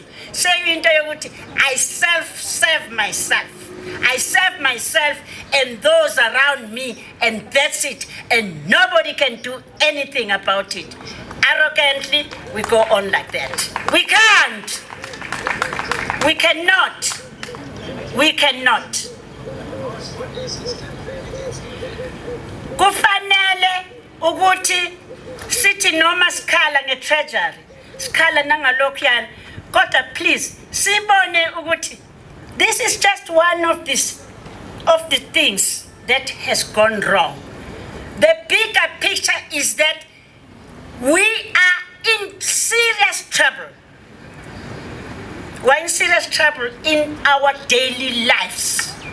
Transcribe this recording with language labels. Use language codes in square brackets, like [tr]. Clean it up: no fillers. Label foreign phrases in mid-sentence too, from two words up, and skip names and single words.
[zu] Seyinto yokuthi [en] I serve myself and those around me, and that's it, and nobody can do anything about it. Arrogantly we go on like that. We cannot. [zu] Kufanele ukuthi sithi noma sikhala nge-treasury, sikhala nangalokuyana, kodwa please sibone ukuthi [en] this is just one of the things that has gone wrong. The bigger picture is that we are in serious trouble. We're in serious trouble in our daily lives.